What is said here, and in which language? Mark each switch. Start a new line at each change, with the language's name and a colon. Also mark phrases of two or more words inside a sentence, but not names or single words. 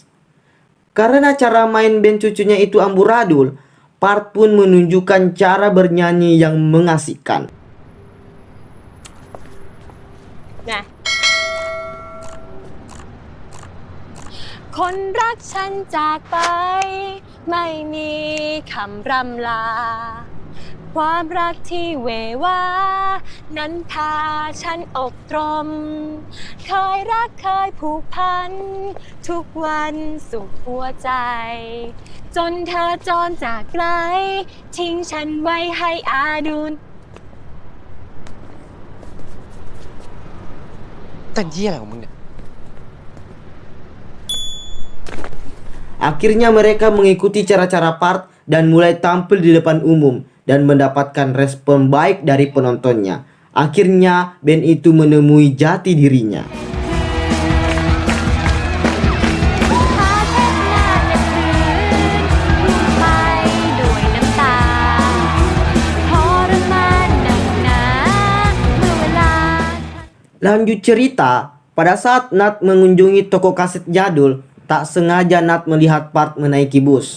Indonesian: Karena cara main band cucunya itu amburadul, Part pun menunjukkan cara bernyanyi yang mengasihkan. Nah.
Thai: คนรักฉันจากไปไม่มีคำร่ำลาความรักที่เววานั้นพาฉันอกตรมเคยรักเคยผูกพันทุกวันสุขหัวใจจนเธอจรจากไกลทิ้งฉันไว้ให้อาดูน แต่เหี้ยอะไรของมึงเนี่ย
Indonesian: Akhirnya mereka mengikuti cara-cara Part dan mulai tampil di depan umum dan mendapatkan respon baik dari penontonnya. Akhirnya band itu menemui jati dirinya. Lanjut cerita, pada saat Nat mengunjungi toko kaset jadul, tak sengaja Nat melihat Part menaiki bus.